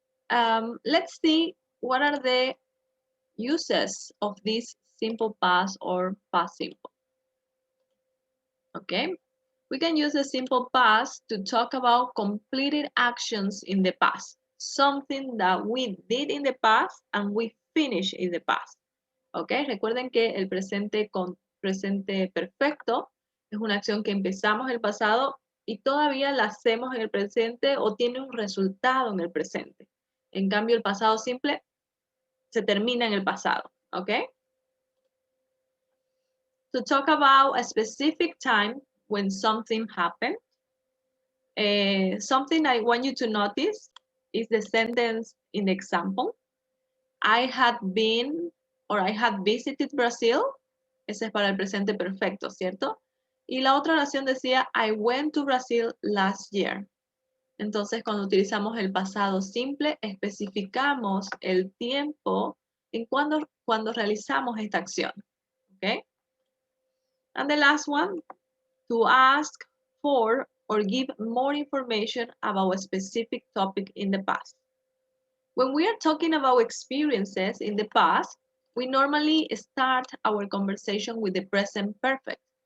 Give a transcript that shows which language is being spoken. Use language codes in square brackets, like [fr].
[en] Let's see what are the uses of this simple past or past simple, okay? We can use the simple past to talk about completed actions in the past, something that we did in the past and we finished in the past. ¿Ok? [es] Recuerden que el presente con presente perfecto es una acción que empezamos en el pasado y todavía la hacemos en el presente o tiene un resultado en el presente. En cambio, el pasado simple se termina en el pasado. ¿Ok? [en] To talk about a specific time when something happened, something I want you to notice is the sentence in the example. I had been or I had visited Brazil. [es] Ese es para el presente perfecto, ¿cierto? Y la otra oración decía, [en] I went to Brazil last year. [es] Entonces, cuando utilizamos el pasado simple, especificamos el tiempo en cuando realizamos esta acción. ¿Ok? [en] And the last one, to ask for or give more information about a specific topic in the past. When we are talking about experiences in the past, we normally start our conversation with the present perfect.